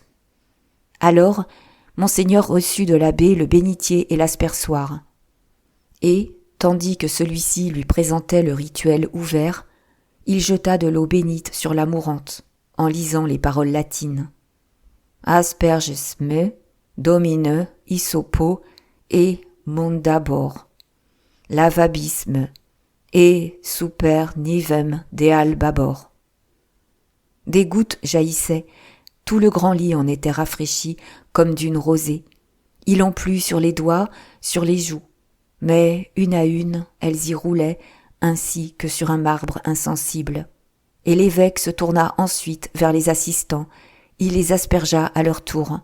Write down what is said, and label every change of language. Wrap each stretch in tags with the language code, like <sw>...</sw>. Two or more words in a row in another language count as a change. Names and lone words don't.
<fr>Alors, monseigneur reçut de l'abbé le bénitier et l'aspersoir. Et, tandis que celui-ci lui présentait le rituel ouvert, il jeta de l'eau bénite sur la mourante, en lisant les paroles latines.</fr> <la>Asperges me, domine, isopo, et mondabor, lavabisme, et super nivem de albabor.</la> <fr>Des gouttes jaillissaient, tout le grand lit en était rafraîchi comme d'une rosée. Il en plut sur les doigts, sur les joues, mais une à une, elles y roulaient, ainsi que sur un marbre insensible. Et l'évêque se tourna ensuite vers les assistants, il les aspergea à leur tour.</fr>